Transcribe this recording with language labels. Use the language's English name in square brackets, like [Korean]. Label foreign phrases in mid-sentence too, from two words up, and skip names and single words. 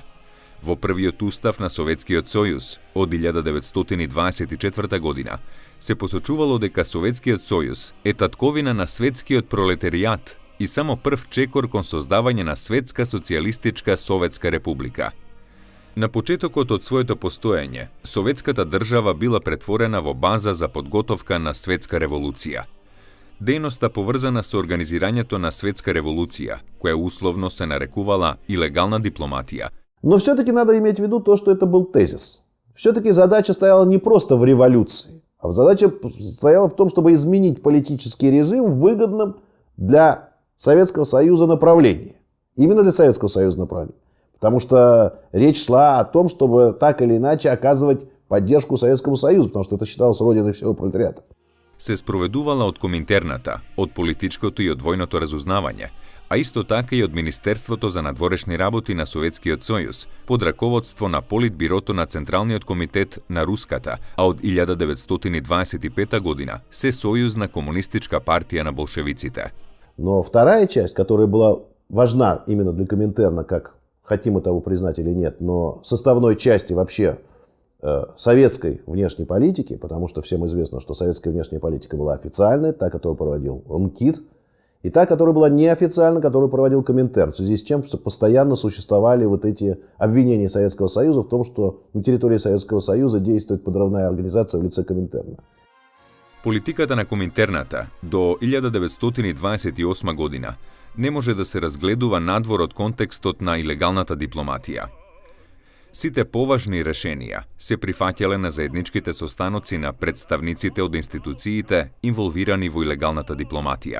[Macedonian] Во првиот устав на Советскиот сојуз од 1924 година се посочувало дека Советскиот сојуз е татковина на светскиот пролетеријат и само прв чекор кон создавање на светска социјалистичка Советска република. На почетокот од своето постоење, Советската држава била претворена во база за подготовка на светска револуција. Дејноста поврзана со организирањето на светска револуција, која условно се нарекувала илегална дипломатија. [Russian] Но все-таки надо иметь в виду то, что это был тезис. Все-таки задача стояла не просто в революции, а задача стояла в том, чтобы изменить политический режим в выгодном для Советского Союза направлении. Именно для Советского Союза направлении. Потому что речь шла о том, чтобы так или иначе оказывать поддержку Советскому Союзу, потому что это считалось родиной всего пролетариата. [Macedonian] Се спроведувала од Коминтерната, од политичкото и од војното разузнавање, а исто така и од Министерството за надворешни работи на Советскиот сојуз, под раководство на Политбирото на Централниот комитет на Руската, а од 1925 година се сојузна комунистичка партија на болшевиците. [Russian] Но вторая часть, которая была важна именно для Коминтерна, как хотим мы того признать или нет, но составной части вообще советской внешней политики, потому что всем известно, что советская внешняя политика была официальная, та, которую проводил МКИД, и та, которая была неофициальна, которую проводил Коминтерн, в связи с чем постоянно существовали вот эти обвинения Советского Союза в том, что на территории Советского Союза действует подрывная организация в лице Коминтерна. [Macedonian] Политиката на Коминтерната до 1928 година не може да се разгледува надвор од контекстот на илегалната дипломатија. Сите поважни решенија се прифаќале на заедничките состаноци на представниците од институциите инволвирани во илегалната дипломатија.